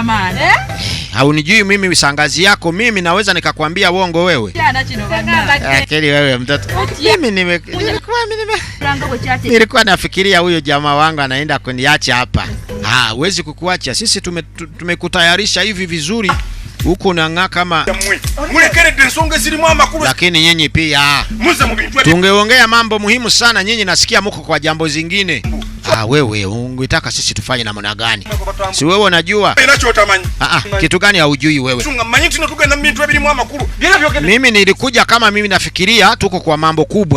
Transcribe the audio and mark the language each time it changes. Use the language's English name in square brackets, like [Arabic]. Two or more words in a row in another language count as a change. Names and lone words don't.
[Swahili] Haunijui mimi shangazi yako, mimi naweza nikakwambia uongo wewe. Akili wewe mtoto. Nilikuwa nafikiria huyo jamaa wangu anaenda kuniacha hapa. Huwezi kukuacha. Sisi tumekutayarisha hivi vizuri. Huko unang'aa kama [Ganda] mulekerede ensonga zilimu amakulu. [Swahili] Lakini nyinyi pia tungeongea mambo muhimu sana. Nyinyi nasikia mko kwa jambo zingine. Wewe ungetaka sisi tufanye namna gani? Si wewe unajua? Kitu gani haujui wewe? Mimi nilikuja kama mimi nafikiria tuko kwa mambo kubwa.